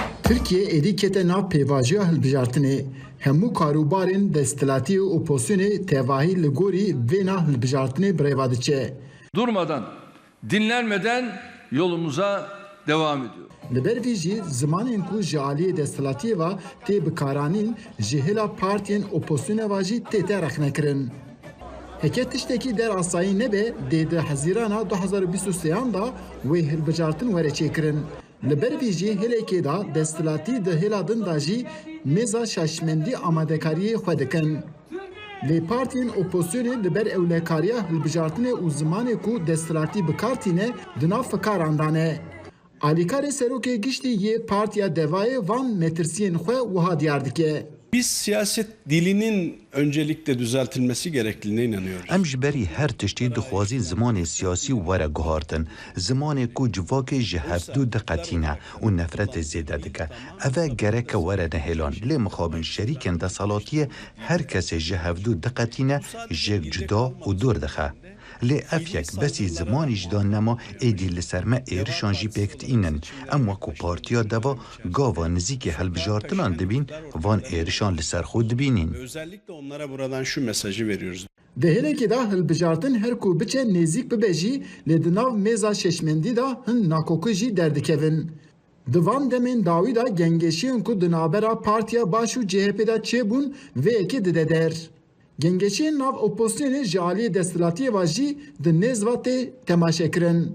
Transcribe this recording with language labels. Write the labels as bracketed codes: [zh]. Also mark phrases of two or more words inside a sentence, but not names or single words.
[ku] Türkiye êdîkete nav pêvajiya hilbijartinê hemû karûbarên desthilatî û oposyonê tevahî li gorî vê nav hilbijartinê birêva diçe. [tr] Durmadan, dinlenmeden yolumuza devam ediyor. [ku] Li ber vî jî zimanên ku ji aliyê desthilatiyê ve tê bikaranîn ji hêla partiyên oposyonê ve jî tê te rexnekirin. Heke tiştekî derasayî nebe dê di hezîrana 2023 da wê hilbijartin were çêkirin. Li ber vî jî hêlekê da desthilatî di hêla din da jî mêza şaşmendî amadekariyê xwe dikin. Lê partiyên oposyonê li ber ewlekariya hilbijartinê û zimanê ku desthilatî bikartîne di nav fikaran dane. Alîkarê serokê giştî yê Partiya Devayê van metirsiyên xwe wiha diyar dike. [tr] Biz siyaset dilinin öncelikle düzeltilmesi gerektiğine inanıyoruz. [ku] Em ji berî her tiştî dixwazî zimanê siyasî were guhartin. Zimanê ku civakê ji hevdû diqetîne û nefretê zêde dike. Ev gereke were nehêlan. Lê mixabin şerîkên desalatiyê her kesê ji hevdû diqetîne jêk cuda û dûr dixe. Lê ev yek besî zimanî ji dan nema êdî li ser me êrişan jî pêktînin. Em wekû Partiya Deva gava nizîkê hilbijartinan dibîn, van êrişan li ser xwe dibînin. [tr] Özellikle onlara buradan şu mesajı veriyoruz. [ku] Di hêlekê da hilbijartin her ku biçe nêzik bibe jî lê di nav mêza şeşmendî da hin nakokî jî derdikevin. Di van demên dawî da gengeşiyên ku di navbera Partiya Baş û CHP da çêbûn vê yekê dide der. Gengeşiyên nav oposyonê ji aliyê desthilatiyê ve jî di nêz ve tê temaşekirin.